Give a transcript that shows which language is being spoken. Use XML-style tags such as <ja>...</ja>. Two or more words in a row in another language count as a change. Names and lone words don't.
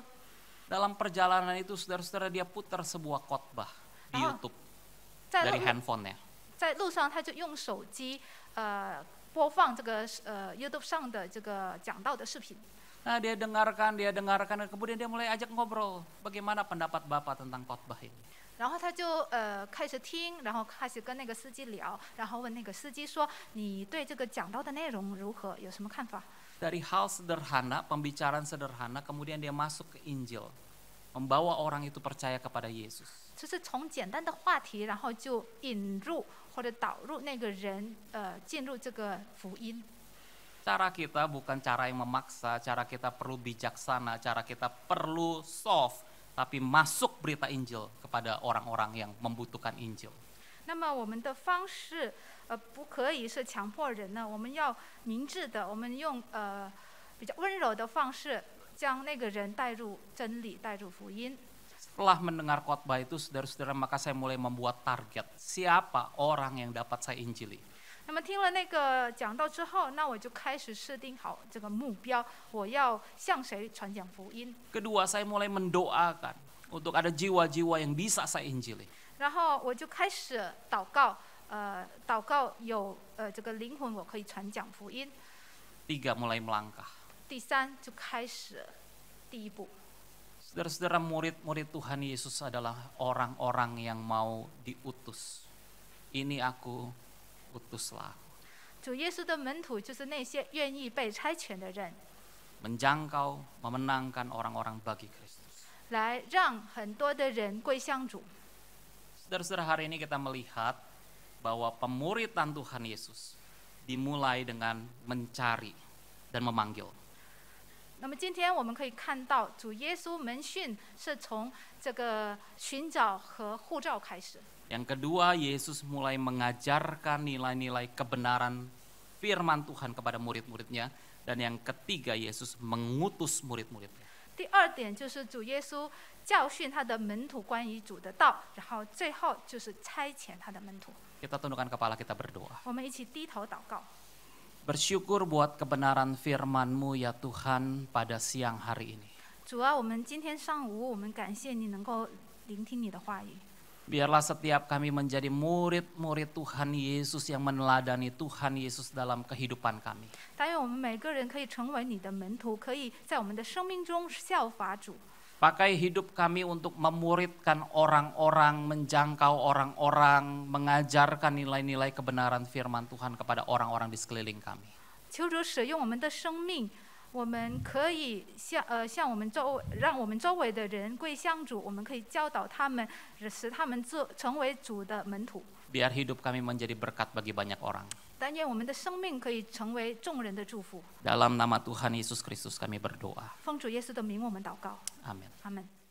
<id>Dalam perjalanan itu, saudara-saudara, dia putar sebuah khotbah di YouTube dari handphonenya.</id> <zh>在路上他就用手机播放这个YouTube 上的这个讲道的视频。</zh> <id>Nah, dia dengarkan, kemudian dia mulai ajak ngobrol. Bagaimana pendapat Bapak tentang khotbah ini?</id> <zh>然后他就开始听，然后开始跟那个司机聊，然后问那个司机说：“你对这个讲道的内容如何？有什么看法？”</zh> <id>Dari hal sederhana, pembicaraan sederhana, kemudian dia masuk ke Injil, membawa orang itu percaya kepada Yesus.</id> <zh>就是从简单的话题，然后就引入或者导入那个人进入这个福音。</zh> <id>Cara kita bukan cara yang memaksa, cara kita perlu bijaksana, cara kita perlu soft, tapi masuk berita Injil kepada orang-orang yang membutuhkan Injil.</id> <zh>那么我们的方式不可以是强迫人呢，我们要明智的，我们用比较温柔的方式将那个人带入真理，带入福音。</zh> <id>Setelah mendengar khotbah itu, saudara-saudara, maka saya mulai membuat target siapa orang yang dapat saya injili.</id> <zh>那么听了那个讲道之后，那我就开始设定好这个目标，我要向谁传讲福音。</zh> <id>Kedua, saya mulai mendoakan untuk ada jiwa-jiwa yang bisa saya injili.</id> <zh>然后我就开始祷告，祷告有这个灵魂我可以传讲福音。</zh> <id>Tiga, mulai melangkah.</id> <zh>第三就开始第一步。</zh> <id>Saudara-saudara, murid-murid Tuhan Yesus adalah orang-orang yang mau diutus. Ini aku, utuslah.</id> <zh>主耶稣的门徒就是那些愿意被差遣的人，</zh> <id>Menjangkau, memenangkan orang-orang bagi Kristus.</id> <zh>来让很多的人归向主。</zh> <id>Saudara-saudara, hari ini kita melihat bahwa pemuridan Tuhan Yesus dimulai dengan mencari dan memanggil.</id> <zh>那么今天我们可以看到，主耶稣门训是从这个寻找和呼召开始。</zh> <id>Yang kedua, Yesus mulai mengajarkan nilai-nilai kebenaran firman Tuhan kepada murid-muridnya. Dan yang ketiga, Yesus mengutus murid-muridnya.</id> <zh>第二点就是主耶稣教训他的门徒关于主的道，然后最后就是差遣他的门徒。</zh> <id>Kita tundukkan kepala, kita berdoa.</id> <zh>我们一起低头祷告。</zh> <id>Bersyukur buat kebenaran firman-Mu ya Tuhan pada siang hari ini.</id> <zh>主啊，我们今天上午，我们感谢你能够聆听你的话语。</zh> <id>Biarlah setiap kami menjadi murid-murid Tuhan Yesus yang meneladani Tuhan Yesus dalam kehidupan kami.</id> <zh>但愿我们每个人可以成为你的门徒，可以在我们的生命中效法主。</zh> <id>Pakai hidup kami untuk memuridkan orang-orang, menjangkau orang-orang, mengajarkan nilai-nilai kebenaran firman Tuhan kepada orang-orang di sekeliling kami.</id> <zh>求主使用我们的生命，我们可以向我们让我们周围的人归向主，我们可以教导他们，使他们成为主的门徒。</zh> <id>Biar hidup kami menjadi berkat bagi banyak orang.</id> <zh>但愿我们的生命可以成为众人的祝福。</zh> <id>Dalam nama Tuhan Yesus Kristus kami berdoa.</id> <zh>奉主耶稣的名，我们祷告。</zh> <id>Amin.</id> <zh>阿门。</zh>